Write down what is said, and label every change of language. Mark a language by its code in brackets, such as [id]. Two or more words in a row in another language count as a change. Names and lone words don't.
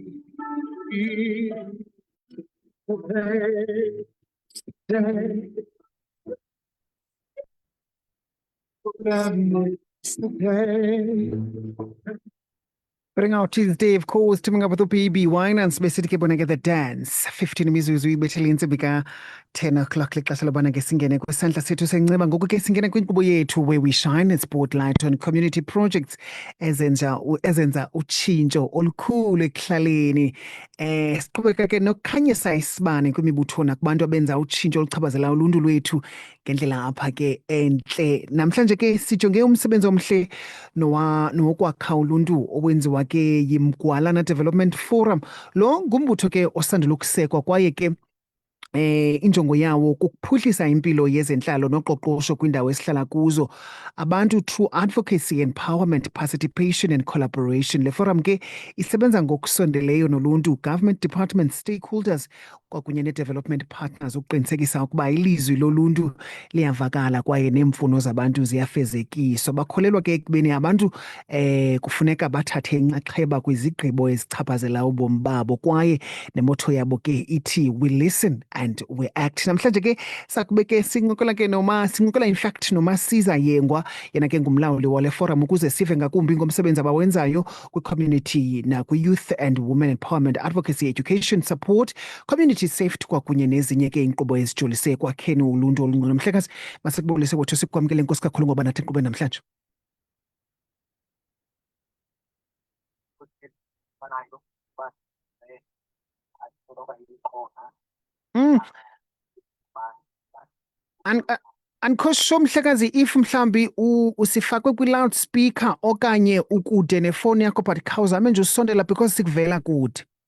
[en] Putting out Tuesday, of course, teaming up with UPB Wine and specifically bonake the dance. [xh] 15 mizuzu ibethele intsibika 10 o'clock lexesha lobana ke singene kwisandla sethu senceba ngoku ke singene kwinkqubo yethu [en] where we shine a spotlight on community projects [xh] ezenza utshintsho olukhulu ekuhlaleni. Siqhubeka ke nokukhanyisa isibane kwimibutho nakubantu abenza utshintsho oluchaphazela uluntu lwethu ngendlela apha ke entle. Namhlanje ke sijonge umsebenzi omhle nowokwakha uluntu owenziwa ke yiMgwalana Development Forum. Lo ngumbutho ke osandula ukusekwa kwaye ke injongo yawo kukuphuhlisa impilo yezentlalo noqoqosho kwindawo esihlala kuzo. [en] Abantu through advocacy, empowerment, participation and collaboration. [xh] Le forum ke isebenza ngokusondeleyo noluntu, [en] government departments, [xh] stakeholders kwakunye ne- [en] development partners [xh] ukuqinisekisa ukuba ilizwi loluntu liyavakala kwaye neemfuno zabantu ziyafezekiswa. Bakholelwa ke ekubeni abantu kufuneka bathathe inxaxheba kwizigqibo ezichaphazela ubomi babo kwaye nemotto yabo ke ithi [en] we listen and we act. [xh] Namhlanje ke sakube ke sincokola [en] in fact [xh] noMasiza Yengwa, yena ke ngumlawuli wale forum ukuze sive ngakumbi ngomsebenzi abawenzayo kwi-community nakwi- [en] youth and women empowerment, advocacy, education support, community safety [xh] kwakunye nezinye ke inkqubo ezijolise ekwakheni uluntu olungcono. Mhlekazi, masikubulise wethu sikwamkele inkosi kakhulu ngoba nathi enkqubeni namhlanje. Andikho mhlekazi if mhlambi usifakwe kwi-loudspeaker okanye ukude nefowuni yakho, but khawuzame nje usondela because sikuvela kude.